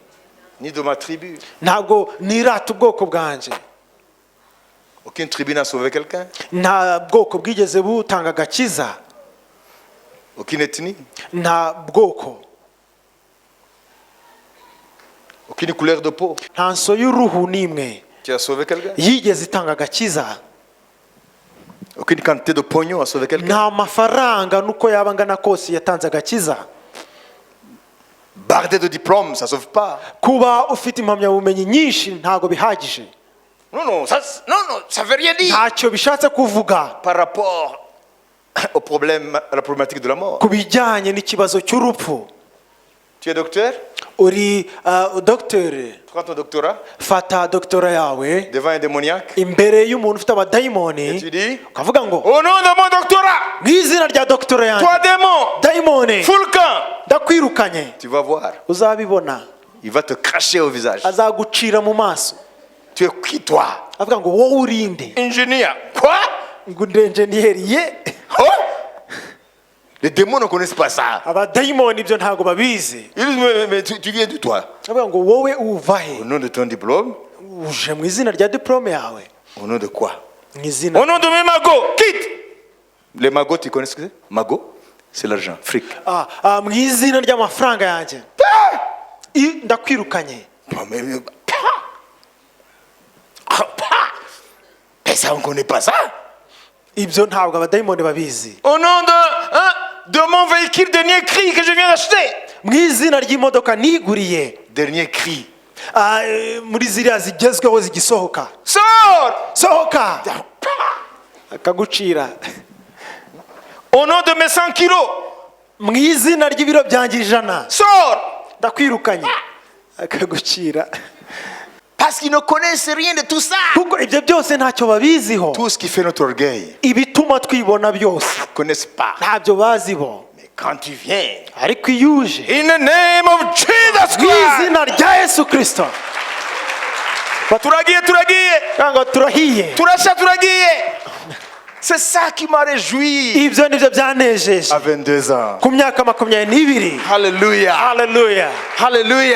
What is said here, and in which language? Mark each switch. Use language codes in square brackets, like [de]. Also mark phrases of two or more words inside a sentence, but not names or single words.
[fr] Ni de ma tribu. [rw] ntabwo nirata ubwoko bwanjye. [fr] Aucune tribu n'a sauvé quelqu'un. [rw] nta bwoko bwigeze butanga agakiza, [fr] Aucune ethnie. [rw] nta bwoko, [fr] Aucune couleur de peau. [rw] nta nso y'uruhu n'imwe [fr] Tu as sauvé quelqu'un. [rw] yigeze itanga agakiza. [fr] Aucune quantité de pognon a sauvé quelqu'un. [rw] nta mafaranga nuko yaba angana kose yatanze agakiza. [fr] Bardé de diplômes, ça sauve pas. [rw] kuba ufite impamyabumenyi nyinshi ntabwo bihagije, [fr] Non, ça veut rien dire. [rw] ntacyo bishatse kuvuga [fr] Par rapport au problème, à la problématique de la mort. [rw] ku bijyanye n'ikibazo cy'urupfu. [fr] Tu es docteur, [rw] uri dogiteri, [fr] prends ton doctorat [rw] fata dogitora yawe [fr] devant un démoniaque [rw] imbere y'umuntu ufite [fr] et [rw] abadayimoni, [fr] tu dis, [rw] ukavuga ngo [fr] au nom de mon doctorat, [rw] mu izina rya dogitora yanjye [fr] toi démon, [rw] dayimoni [fr] fous le camp. [rw] ndakwirukanye. [fr] Tu vas voir, [rw] uzabibona, [fr] il va te cracher au visage. [rw] azagucira mu maso. [fr] Tu es qui toi? [rw] avuga ngo wowe urinde. [fr] Ingénieur. Quoi? [rw] ngo ndi enjeniyeri ye. Oh? [fr] Les démons ne connaissent pas ça. [rw] abadayimoni ibyo ntabwo babizi. [fr] Ils disent, mais tu viens de toi. [rw] avuga ngo wowe uva he? [fr] Au nom de ton diplôme, [rw] uje mu izina rya diplome yawe, [fr] au nom de quoi? [rw] mu izina [fr] Au nom de mes magots, quitte. Les magots, tu connais ce que c'est? Magot, c'est l'argent, fric. [rw] mu izina ry'amafaranga yanjye ndakwirukanye. [fr] Mais ça, on ne connaît pas ça. [rw] ibyo ntabwo abadayimoni babizi. [fr] Au nom de mon véhicule, dernier cri que je viens d'acheter. [rw] mu izina ry'imodoka niguriye, [fr] Dernier cri. [rw] muri ziriya zigezweho zigisohoka, [fr] Sors. [rw] sohoka, akagucira. [fr] Au nom de mes 100 kilos. [rw] mu izina ry'ibiro byanjye 100 [fr] Sors. [rw] ndakwirukanye, akagucira. [fr] Parce qu'ils ne connaissent rien de tout ça. [rw] kuko ibyo byose ntacyo babiziho. [fr] Tout ce qui fait notre orgueil, [rw] ibituma twibona byose [fr] ils ne connaissent pas. [rw] ntabyo bazibo. [fr] Mais quand tu viens, [rw] ariko iyo uje [en] in the name of Jesus [rw] mu Christ, izina rya Yesu Kristo, turagiye, cyangwa turahiye. turagiye. [fr] C'est ça qui m'a réjoui [rw] ibyo nibyo byanejeje [fr] à 22 ans. [rw] ku myaka 22. Hallelujah. haleluya, Hallelujah.